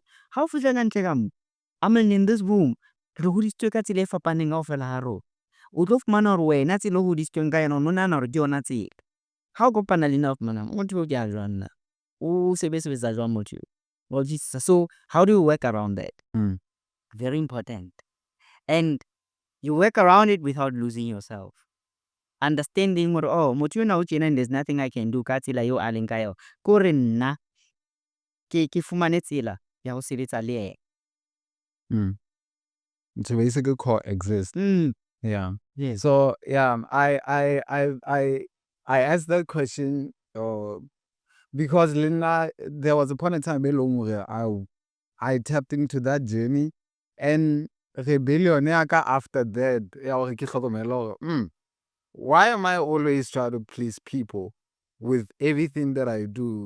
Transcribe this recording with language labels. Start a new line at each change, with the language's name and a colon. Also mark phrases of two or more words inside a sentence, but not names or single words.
Southern Sotho: Ha o fihla kantle ka mo,
English: I mean in this room,
Southern Sotho: re hodisitswe ka tsela e fapaneng kaofela ha rona. O tlo fumana hore wena tsela o hodisitsweng ka yona o no nahana hore ke yona tsela. Ha o kopana le nna o fumana motho eo ke a jwang na? O sebetsa jwang motho eo?
English: Well, so how do you work around that? Very important. And you work around it without losing yourself.
Southern Sotho: Understanding hore motho yona o tjena
English: and there's nothing I can do
Southern Sotho: ka tsela eo a leng ka yona. Ke hore nna ke fumane tsela ya ho sebetsa le ena.
English: To basically coexist. Yeah. Yes. So I asked that question because Linda, there was a point in time I tapped into that journey, and rebellion after that, why am I always trying to please people with everything that I do?